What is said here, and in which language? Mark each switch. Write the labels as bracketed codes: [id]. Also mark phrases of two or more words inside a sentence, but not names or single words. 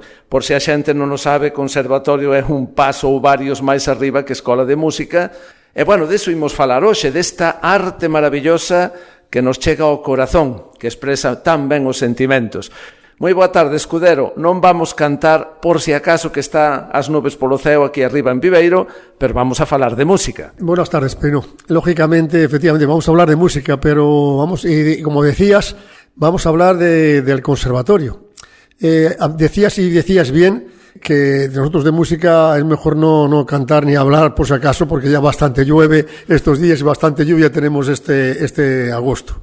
[gl] Por se a xente non o sabe, conservatorio é un paso ou varios máis arriba que escola de música. E, bueno, deso imos falar hoxe, desta arte maravillosa que nos chega ao corazón, que expresa tan ben os sentimentos. Moi boa tarde, Escudero. Non vamos cantar por si acaso que está as nubes polo ceo aquí arriba en Viveiro, pero vamos a falar de música. [es] Buenas tardes, Pino. Lógicamente, efectivamente, vamos a hablar de música, pero vamos, y como decías, vamos a hablar del conservatorio. Decías bien que nosotros de música es mejor no cantar ni hablar por si acaso, porque ya bastante llueve estos días y bastante lluvia tenemos este agosto.